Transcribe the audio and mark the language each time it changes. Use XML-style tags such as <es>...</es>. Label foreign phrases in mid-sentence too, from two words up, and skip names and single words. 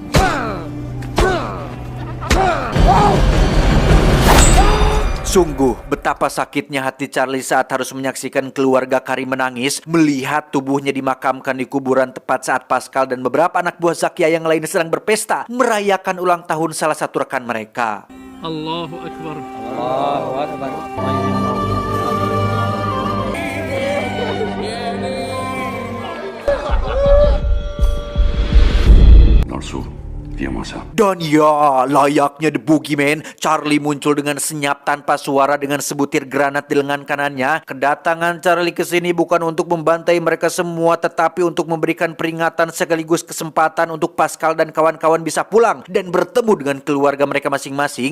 <id>Sungguh betapa sakitnya hati Charlie saat harus menyaksikan keluarga Karim menangis melihat tubuhnya dimakamkan di kuburan tepat saat Pascal dan beberapa anak buah Zakia yang lain sedang berpesta merayakan ulang tahun salah satu rekan mereka.</id> <ar>Allahu Akbar. Allahu Akbar.</ar> <fr>Dans le seau. Tire-moi ça.</fr> <id>Dan ya, layaknya The Boogeyman, Charlie muncul dengan senyap tanpa suara dengan sebutir granat di lengan kanannya. Kedatangan Charlie ke sini bukan untuk membantai mereka semua, tetapi untuk memberikan peringatan sekaligus kesempatan untuk Pascal dan kawan-kawan bisa pulang dan bertemu dengan keluarga mereka masing-masing.</id>